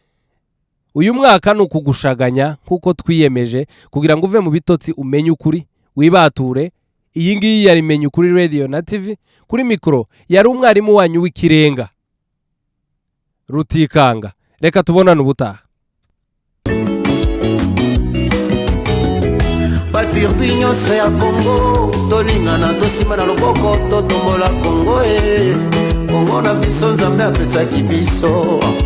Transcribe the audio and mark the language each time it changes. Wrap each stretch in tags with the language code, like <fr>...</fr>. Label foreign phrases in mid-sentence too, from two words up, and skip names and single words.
<rw>Uyu mwaka ni ukugushaganya kuko twiyemeje kugira ngo uve mu bitotsi umenye ukuri, wibature. Iyi ngiyi yari Menya Ukuri Radio na TV. Kuri mikoro yari umwarimu wanyu w'ikirenga Rutikanga. Reka tubonane ubutaha.</rw> <ln>batirbi nyonso ya Kongo tolingana tosima na loboko totombola Kongo Kongo na biso Nzambe apesaki biso</ln>